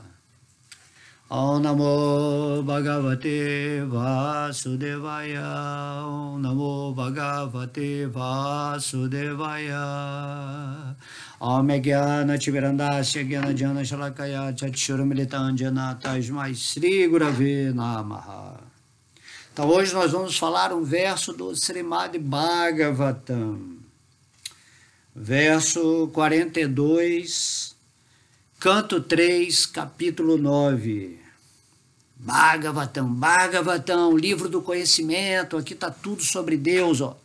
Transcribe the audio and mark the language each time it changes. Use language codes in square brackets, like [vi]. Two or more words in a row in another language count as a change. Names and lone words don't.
[sa] Om Namo Bhagavate Vasudevaya, Om Namo Bhagavate Vasudevaya. Om Jnana Timirandasya Jnana Jana Shalakaya Chakshuramilitanjana Tasmai Sri Gurave Namaha. [pt] Então hoje nós vamos falar um verso do Srimad Bhagavatam, verso 42, canto 3, capítulo 9. Bhagavatam, Bhagavatam, livro do conhecimento, aqui está tudo sobre Deus, ó.